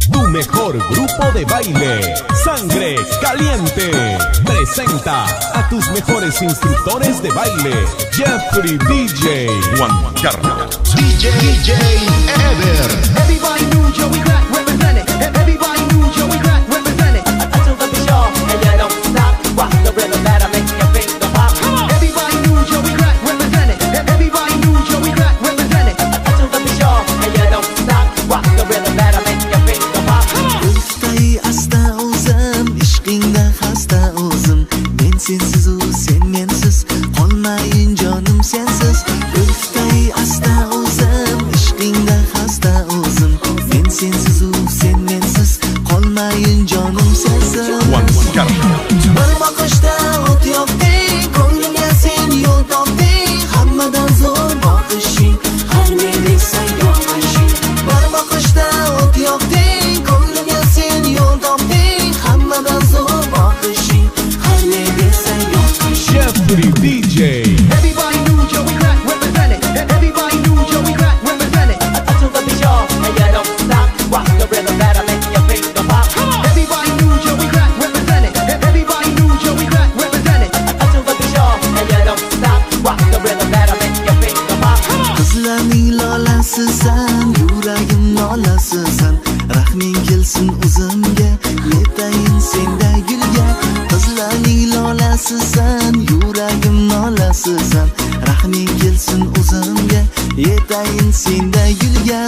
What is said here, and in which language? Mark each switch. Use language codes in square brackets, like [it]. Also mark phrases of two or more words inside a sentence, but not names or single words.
[es] mejor grupo de baile, Sangre Caliente, presenta a tus mejores instructores de baile, Jeffrey DJ, Juan Carlos, DJ Ever. [en] Everybody knew Joey Crack represented. Everybody knew Joey Crack represented. Until the show, and you don't stop. Rock the rhythm that'll make your finger pop. Everybody knew Joey Crack represented. Everybody knew Joey Crack represented. Until the show, and you don't stop. Rock the rhythm that'll make your finger pop. [uz] Ulftay asta o'zim, ishqingda xasta o'zim. Men sensiz u sen mensiz, qolmayin jonim sensiz. Ulftay asta o'zim, ishqingda xasta o'zim. Men sensiz u sen mensiz, qolmayin jonim sensiz. Juan Carlos. Bir boqishda o't yoqding, ko'nglimga sen yo'l topding. Hammadan zo'r boqishing, har ne desang yoqishing. Bir boqishda o't yoqding, ko'nglimga sen yo'l topding. Hammadan zo'r boqishing, har ne desang yoqishing. Jeffrey DJ. [en] Everybody knew Joey Crack represented. Everybody knew Joey Crack represented. Until the show, and you don't stop. Rock the rhythm that'll make your finger pop. Everybody knew Joey Crack represented. Everybody knew Joey Crack represented. Until the show, and you don't stop. Rock the rhythm that'll make your finger pop. [uz] Qizlarning lolasisan, yuragim nolasisan. Rahming kelsin o'zimga, yetayin senda gulga. Qizlarning lolasisan, yuragim nolasisan. Rahming kelsin o'zimga, yetayin senda gulga.